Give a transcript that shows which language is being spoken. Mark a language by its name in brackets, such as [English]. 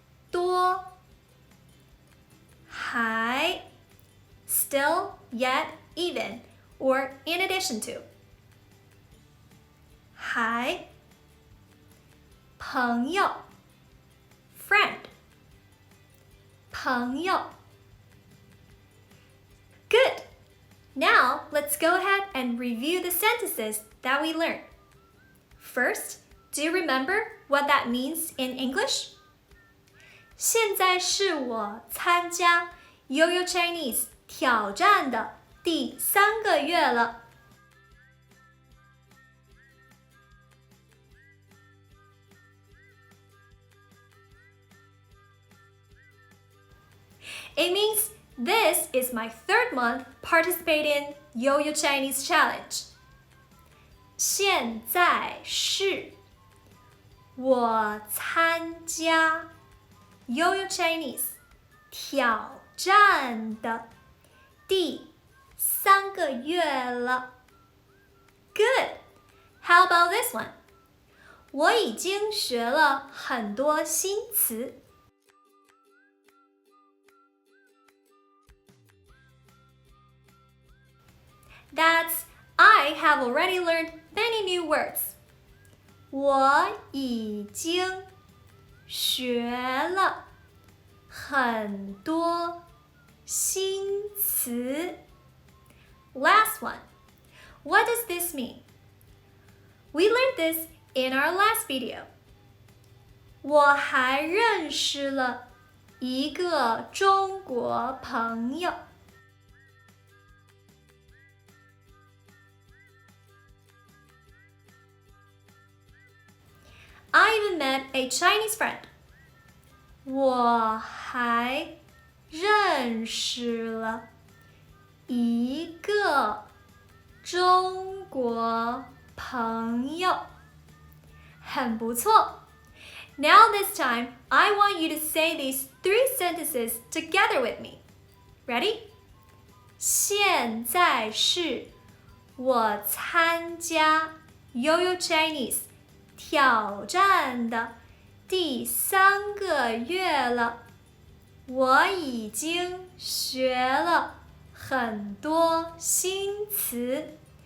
[English] 多还 still yet even or in addition to 还朋友 friend 朋友 Good! Now let's go ahead and review the sentences that we learned. First, do you remember what that means in English? [Chinese] 现在是我参加 Yo-Yo Chinese 挑战的第3个月了。 [English] It means this is my 3rd month participating in Yo-Yo Chinese Challenge. [Chinese] 现在是我参加 Yo-Yo Chinese 挑战的第3个月了。 [English] Good! How about this one? [Chinese] 我已经学了很多新词。 [English] That's I have already learned many new words. [Chinese] 我已经学了很多新词。 [English] Last one. What does this mean? We learned this in our last video. [Chinese] 我还认识了一个中国朋友。 [English] I even met a Chinese friend. [Chinese] 我还认识了一个中国朋友。很不错。 [English] Now this time, I want you to say these 3 sentences together with me. Ready? [Chinese] 现在是我参加 Yo-Yo Chinese 挑战的第3个月了。我已经学了很多新词。